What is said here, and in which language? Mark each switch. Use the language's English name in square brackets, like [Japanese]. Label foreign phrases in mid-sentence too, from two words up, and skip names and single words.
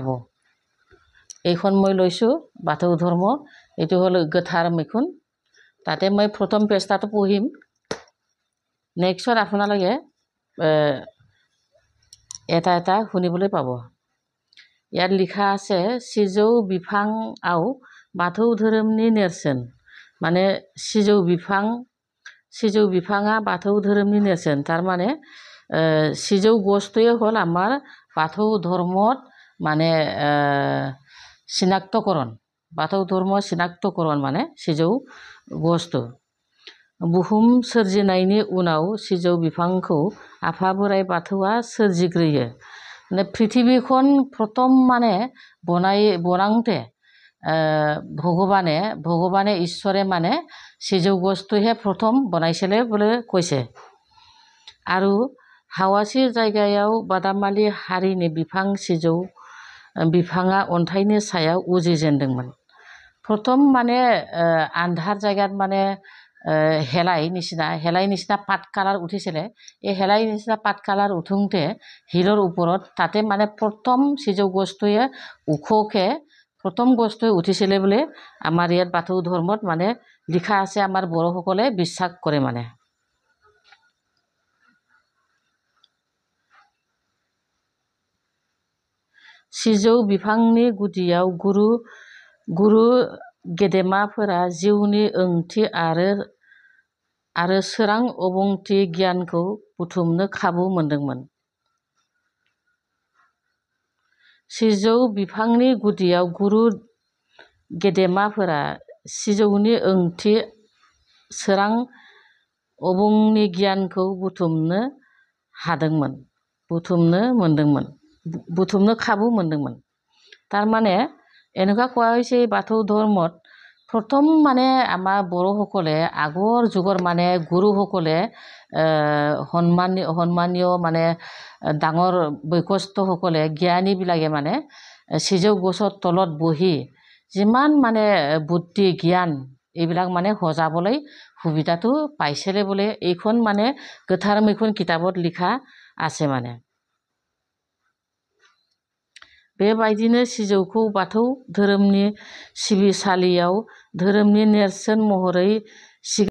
[Assamese] এইখন মই লৈছো বাথৌ ধৰ্ম, এইটো হ'ল গোথাৰ মিখুন। তাতে মই প্ৰথম পেজটো পঢ়িম। নেক্সট আপোনালোকে এটা এটা শুনিবলৈ পাব। ইয়াত লিখা আছে [Bodo] সিজৌ बिफांआव बाथौ धोरोमनि नेरसोन। माने सिजौ बिफाङा बाथौ धोरोमनि नेरसोन। [Assamese] थारमाने सिजौ गछটোৱে হ'ল আমাৰ बाथौ धर्मत মানে চিনাক্তকৰণ। बाथौ धर्म চিনাক্তকৰণ মানে सिजौ गछটো। [Bodo] बुहुम सोरजिनायनि उनाव सिजौ बिफांखौ आफा बोराइ बाथौआ सोरजिग्रोयो। [Assamese] মানে পৃথিৱীখন প্ৰথম মানে বনাওঁতে ভগৱানে ঈশ্বৰে মানে সিজৌ গছটোহে প্ৰথম বনাইছিলে বুলি কৈছে। [Bodo] আৰু হাৱাসি জায়गायाव बादामालि हारिनि बिफां सिजौ बिफाङा अन्थाइनि सायाव उजिजेनदोंमोन। [Assamese] प्रथम মানে আন্ধাৰ জায়গাত মানে হেলাই নিচিনা পাত কালাৰ উঠিছিলে। এই হেলাই নিচিনা পাত কালাৰ উঠোঁতে শিলৰ ওপৰত তাতে মানে প্ৰথম সিজৌ গছটোৱে ওখকে প্ৰথম গছটোৱে উঠিছিলে বুলি আমাৰ ইয়াত বাথৌ ধৰ্মত মানে লিখা আছে। আমাৰ বড়োসকলে বিশ্বাস কৰে। [Bodo] মানে सिजौ बिफांनि गुदियाव गुरु गेदेमाफोरा जिउनि ओंथि आरो सोरां अबंथि गियानखौ बुथुमनो खाबु मोनदोंमोन। सिजौ बिफांनि गुदियाव गुरु गेदेमाफोरा सिजौनि ओंथि सोरां अबंनि गियानखौ बुथुमनो खाबु मोनदोंमोन। [Assamese] थारमाने এনেকুৱা কোৱা হৈছে বাথৌ ধৰ্মত প্ৰথম মানে আমাৰ বড়োসকলে আগৰ যুগৰ মানে গুৰুসকলে সন্মানীয় মানে ডাঙৰ বৈশিষ্ট্যসকলে জ্ঞানীবিলাকে মানে সিজৌ গছৰ তলত বহি যিমান মানে বুদ্ধি জ্ঞান এইবিলাক মানে সজাবলৈ সুবিধাটো পাইছিলে বুলি এইখন মানে গোথাৰ মিখুন কিতাপত লিখা আছে। [Bodo] মানে बेबायदिनो सिजौखौ बाथौ धोरोमनि सिबिसालियाव धोरोमनि नेरसोन महरै